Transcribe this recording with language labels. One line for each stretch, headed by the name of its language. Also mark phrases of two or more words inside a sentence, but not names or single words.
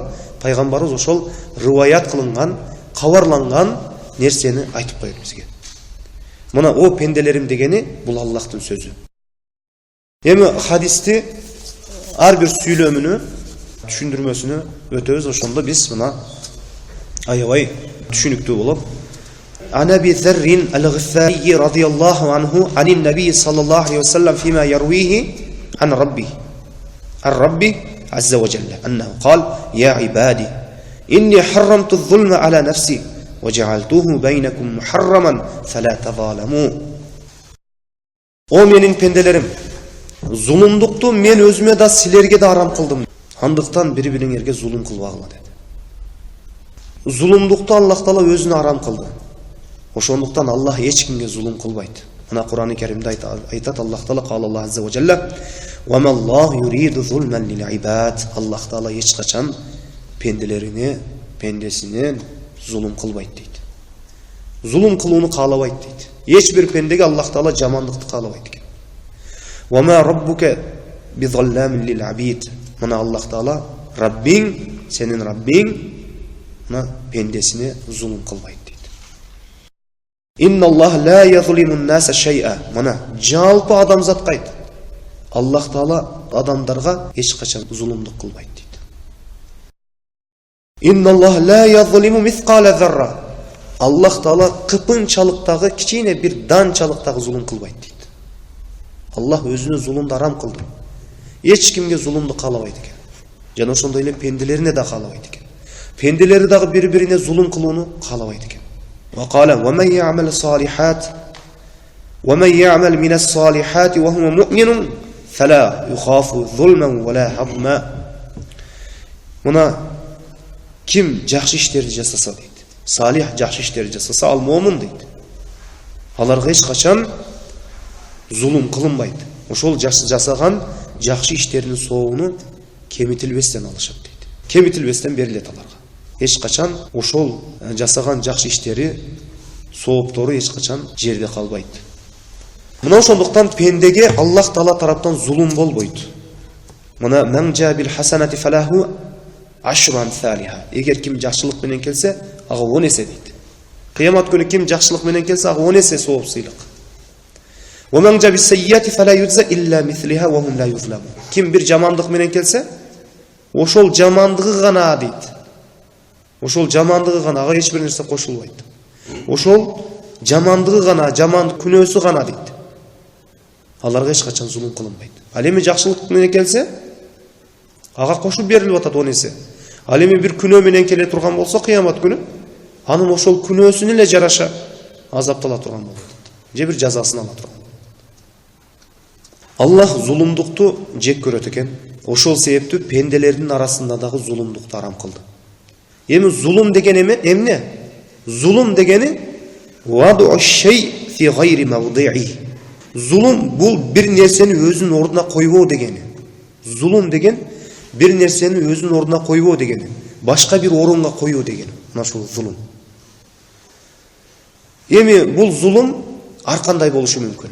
Kyrgyz: Пайгамбарыбыз ошол риваят кылынган, кабарланган нерсени айтып коет бизге. Мына о пенделерим дегени бул Аллахтын сөзү. Эми хадисти ар бир сүйлөмүнү, түшүндүрмөсүнү өтөбүз. Ошондо биз мына аябай түшүнүктүү болот.
Arabic: عن أبي ذر الغفاري رضي الله عنه عن النبي صلى الله عليه وسلم فيما يرويه عن ربي عز وجل أنه قال يا عبادي إني حرمت الظلم على نفسي وجعلته بينكم محرما فلا تظالموا.
Kyrgyz: О менин пенделерим, зулумдукту мен өзүмө да силерге да арам кылдым. Андыктан бири-бириңерге зулум кылбагыла деди. Зулумдукту Аллах Таала өзүнө арам кылды. Ошондуктан Аллах эч кимге зулум кылбайт. Мына Кур'ан-ы Каримде айтат Аллах Таала,
Arabic: قال الله عز وجل, "وما الله يريد ظلما للعباد."
Kyrgyz: Аллах Таала эч качан пендесине зулум кылбайт дейт. Зулум кылууну каалабайт дейт. Эч бир пендеге Аллах Таала жамандыкты каалабайт экен.
Arabic: "وما ربك بظلام للعبيد."
Kyrgyz: Мына Аллах Таала, Раббиң, сенин Раббиң мына пендесине зулум кылбайт.
Arabic: إن الله لا يظلم الناس شيئا.
Kyrgyz: Мына жалпы адамзатка айт. Аллах Таала адамдарга эч качан зулумдук кылбайт дейт.
Arabic: إن الله لا يظلم مثقال ذرة.
Kyrgyz: Аллах Таала кыпынчалыктагы, кичине бир данчалыктагы зулум кылбайт дейт. Аллах өзүнө зулумду арам кылды. Эч кимге зулумду каалабайт экен. Жана ошондой эле пенделерине да каалабайт экен. Пенделери дагы бири-бирине зулум кылууну каалабайт экен.
Arabic: وقال ومن يعمل من الصالحات وهو مؤمن فلا يخاف ظلما ولا هضما.
Kyrgyz: Мына ким жакшы иштерди жасаса дейт, салих жакшы иштерди жасаса, ал момун дейт. Аларга эч качан зулум кылынбайт. Ошол жасаган жакшы иштеринин соогуну кемитилбестен алышат дейт. Кемитилбестен берилет аларга. Эч качан ошол жасаган жакшы иштери, сооптору эч качан жерде калбайт. Мына ошондуктан пендеге Аллах Таала тараптан зулум болбойт.
Arabic: Мына من جاء بالحسنة فله عشر أمثالها.
Kyrgyz: Эгер ким жакшылык менен келсе, ага 10 эсе дейт. Кыямат күнү ким жакшылык менен келсе, ага 10 эсе сооп сыйлык.
Arabic: ومن جاء بالسيئة فلا يجزى إلا مثلها وهم لا يظلمون.
Kyrgyz: Ким бир жамандык менен келсе, ошол жамандыгы гана дейт. Ошол жамандыгы гана, ага эч бир нерсе кошулбайт. Ошол жамандыгы гана, жаман күнөөсү гана дейт. Аларга эч качан зулум кылынбайт. Ал эми жакшылык менен келсе, ага кошуп берилип атат 10 эсе. Ал эми бир күнөө менен келе турган болсо, кыямат күнү анын ошол күнөөсүнө эле жараша азаптала турган болот. Же бир жазасын ала турган. Аллах зулумдукту жек көрөт экен. Ошол себептүү пенделердин арасында дагы зулумдукту арам кылды. Эми зулум деген эмне? Зулум дегени
Arabic: وضع الشيء في غير موضعه.
Kyrgyz: Зулум бул бир нерсени өзүнүн ордуна койбоо дегени. Зулум деген бир нерсени өзүнүн ордуна койбоо дегени. Башка бир орунга коюу дегени. Мына ушул зулум. Эми бул зулум ар кандай болушу мүмкүн.